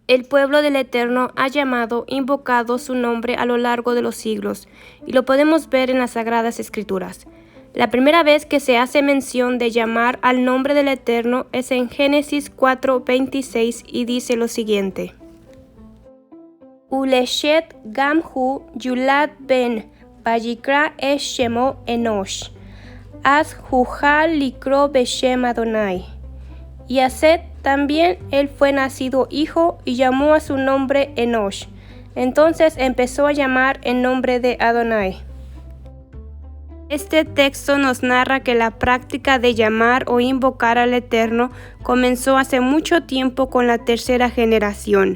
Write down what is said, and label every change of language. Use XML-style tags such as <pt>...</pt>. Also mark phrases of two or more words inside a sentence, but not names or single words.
<es>El pueblo del Eterno ha llamado, invocado su nombre a lo largo de los siglos, y lo podemos ver en las Sagradas Escrituras. La primera vez que se hace mención de llamar al nombre del Eterno es en Génesis 4:26 y dice lo siguiente:</es> <he>ולשת גם הוא ילד בן, ויקרא את שמו אנוש, אז הוחל לקרא בשם אדוני.</he> <es>Y a Set también él fue nacido hijo y llamó a su nombre Enosh. Entonces empezó a llamar en nombre de Adonai. Este texto nos narra que la práctica de llamar o invocar al Eterno comenzó hace mucho tiempo con la tercera generación.</es>